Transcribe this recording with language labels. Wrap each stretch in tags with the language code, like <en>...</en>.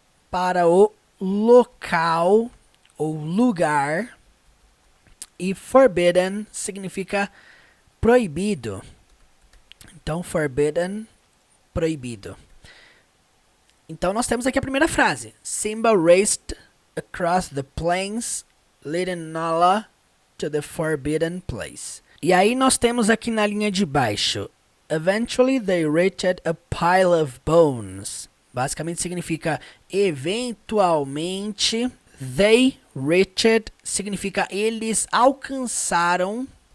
<pt>Para o local ou lugar. E forbidden significa proibido. Então, forbidden, proibido. Então, nós temos aqui a primeira frase.</pt> <en>Simba raced across the plains, leading Nala to the forbidden place.</en> <pt>E aí, nós temos aqui na linha de baixo.</pt> <en>Eventually, they reached a pile of bones.</en> <pt>basicamente significa eventualmente.</pt> <en>They reached</en> <pt>significa eles alcançaram.</pt>